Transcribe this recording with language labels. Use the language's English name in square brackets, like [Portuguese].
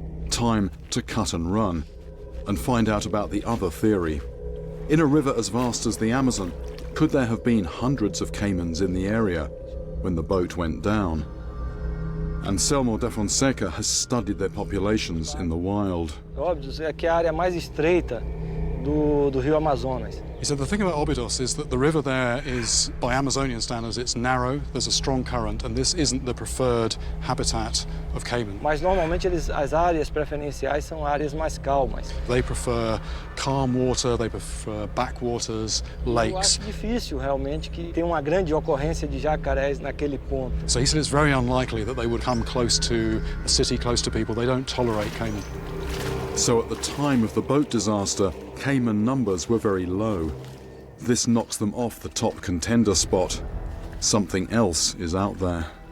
[English] Time to cut and run and find out about the other theory. In a river as vast as the Amazon, could there have been hundreds of caimans in the area when the boat went down? Anselmo da Fonseca has studied their populations in the wild. [Portuguese] Óbidos é que a área mais estreita do Rio Amazonas. [English] He said the thing about Obidos is that the river there is, by Amazonian standards, it's narrow, there's a strong current, and this isn't the preferred habitat of caiman. [Portuguese] Mas normalmente as áreas preferenciais são áreas mais calmas. [English] They prefer calm water, they prefer backwaters, [Portuguese] Eu [English] lakes. [Portuguese] acho difícil realmente que tenha uma grande ocorrência de jacarés naquele ponto. [English] So he said it's very unlikely that they would come close to a city, close to people. They don't tolerate caiman. So at the time of the boat disaster, caiman numbers were very low. This knocks them off the top contender spot. Something else is out there.